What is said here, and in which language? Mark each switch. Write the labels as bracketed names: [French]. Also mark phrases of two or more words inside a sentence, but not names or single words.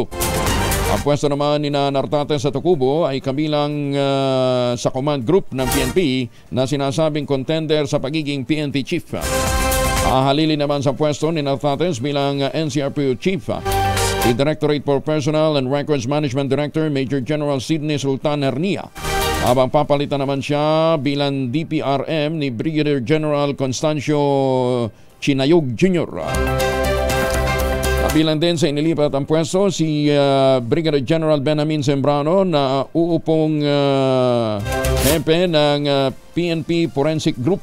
[Filipino] Ang pwesto naman ni Nartates at Ocubo ay kabilang sa [English] command group [Filipino] ng PNP na sinasabing contender sa pagiging PNP Chief. Hahalili naman sa pwesto ni Nartates bilang NCRPO Chief si Directorate for Personnel and Records Management Director Major General Sidney Sultan Hernia. Habang papalitan naman siya bilang DPRM ni Brigadier General Constancio Chinayog Jr. Kabilang din sa inilipat ang pwesto si Brigadier General Benjamin Sembrano na uupong hepe ng PNP Forensic Group.